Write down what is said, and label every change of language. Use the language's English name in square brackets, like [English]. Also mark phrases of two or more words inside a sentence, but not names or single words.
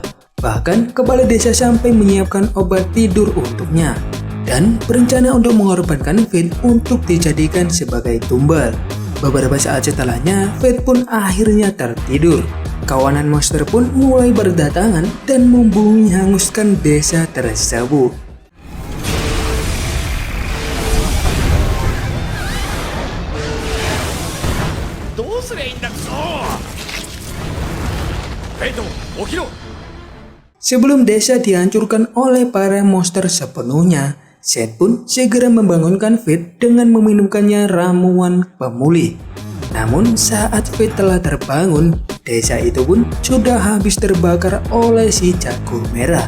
[Indonesian] Bahkan kepala desa sampai menyiapkan obat tidur untuknya dan berencana untuk mengorbankan Fate untuk dijadikan sebagai tumbal. Beberapa saat setelahnya, Fate pun akhirnya tertidur. Kawanan monster pun mulai berdatangan dan membumi hanguskan desa tersebut. [Japanese] どうすりゃいいんだクソ。フェイト起きろ。 [Indonesian] Sebelum desa dihancurkan oleh para monster sepenuhnya, Seth pun segera membangunkan Fate dengan meminumkannya ramuan pemulih. Namun saat Fate telah terbangun, desa itu pun sudah habis terbakar oleh si jago merah.